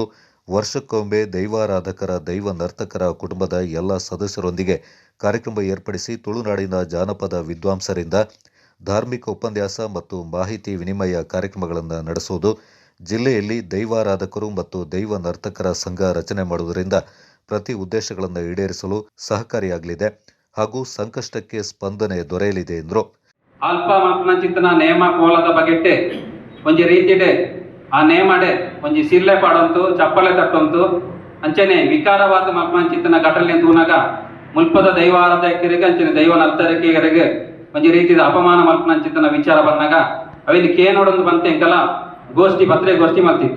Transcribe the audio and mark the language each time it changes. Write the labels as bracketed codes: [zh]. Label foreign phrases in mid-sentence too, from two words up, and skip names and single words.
[kn] ವರ್ಷಕ್ಕೊಮ್ಮೆ ದೈವಾರಾಧಕರ, ದೈವ ನರ್ತಕರ ಕುಟುಂಬದ ಎಲ್ಲ ಸದಸ್ಯರೊಂದಿಗೆ ಕಾರ್ಯಕ್ರಮ ಏರ್ಪಡಿಸಿ ತುಳುನಾಡಿನ ಜಾನಪದ ವಿದ್ವಾಂಸರಿಂದ ಧಾರ್ಮಿಕ ಉಪನ್ಯಾಸ ಮತ್ತು ಮಾಹಿತಿ ವಿನಿಮಯ ಕಾರ್ಯಕ್ರಮಗಳನ್ನು ನಡೆಸುವುದು. ಜಿಲ್ಲೆಯಲ್ಲಿ ದೈವಾರಾಧಕರು ಮತ್ತು ದೈವ ನರ್ತಕರ ಸಂಘ ರಚನೆ ಮಾಡುವುದರಿಂದ ಪ್ರತಿ ಉದ್ದೇಶಗಳನ್ನು ಈಡೇರಿಸಲು ಸಹಕಾರಿಯಾಗಲಿದೆ ಹಾಗೂ ಸಂಕಷ್ಟಕ್ಕೆ ಸ್ಪಂದನೆ ದೊರೆಯಲಿದೆ ಎಂದರು. [tcy] ಅಲ್ಪ ಮಕ್ಕಳ ನೇಮ ಕೋಲದ ಬಗೆಟ್ಟೆ ಒಂಜಿ ರೀತಿಡೆ ಆ ನೇಮಡೆ ಒಂಜಿ ಸಿರ್ಲೆ ಪಾಡಂತು, ಚಪ್ಪಲೆ ತಟ್ಟಂತು ಅಂಚನೆ ವಿಕಾರವಾದ ಮಕ್ಕಳ ಘಟನೆ ತೂನಾಗ ಮುಲ್ಪದ ದೈವಾರಾಧಕರಿಗೆ ಅಂಚನೆ ದೈವ ನರ್ತಕರಿಗೆ ಒಂಜಿ ರೀತಿಯ ಅಪಮಾನ ಮಲ್ಪನ ವಿಚಾರ ಬಂದಾಗ ಅವಿನ ಕೇನೋಡೊಂದು ಬಂತೆಂಕಲ ಗೋಷ್ಠಿ ಮಲ್ತಿತ್ತ.